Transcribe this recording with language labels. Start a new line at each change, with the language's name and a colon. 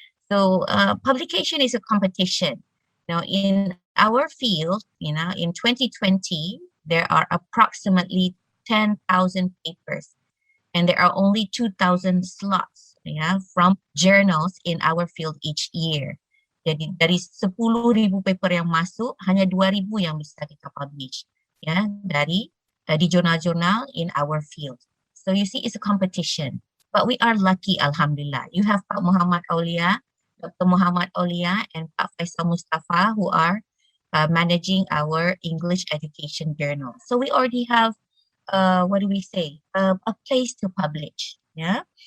English: So publication is a competition. Now in our field, in 2020, there are approximately 10,000 papers and there are only 2,000 slots, yeah, from journals in our field each year.
Indonesian: Jadi dari 10,000 paper yang masuk, hanya 2,000 yang bisa kita publish, ya, dari di jurnal-jurnal
English: in our field. So you see, it's a competition. But we are lucky, alhamdulillah. You have Pak Muhammad Aulia, Dr. Muhammad Aulia, and Pak Faisal Mustafa, who are managing our English education journal. So we already have, what do we say, a place to publish. Yeah.